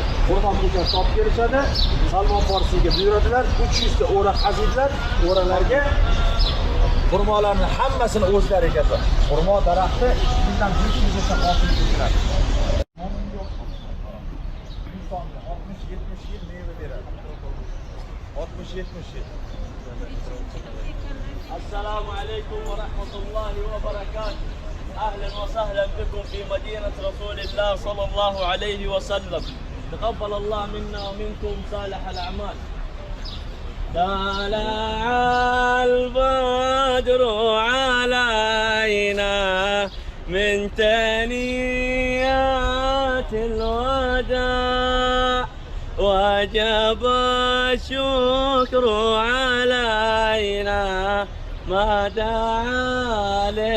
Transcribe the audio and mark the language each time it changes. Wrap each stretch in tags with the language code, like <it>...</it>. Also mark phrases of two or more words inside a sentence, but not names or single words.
<uz>Xurmo ko'chasi topib kelishadi. Salmon Farsiyga buyuradilar, 300 ta o'ra qaziydilar, o'ralarga xurmolarning hammasini o'zlari ekadi. Xurmo daraxti bundan bizga hosil keladi. 60-70 yil meva beradi. 60-70 yil.</uz> <ar>السلام عليكم ورحمة الله وبركاته. أهلا وسهلا بكم في مدينة رسول الله صلى الله عليه وسلم. تقبل الله منا ومنكم صالح الأعمال. طلع البدر علينا من ثنيات الوداع وجب الشكر علينا ما دعا</ar>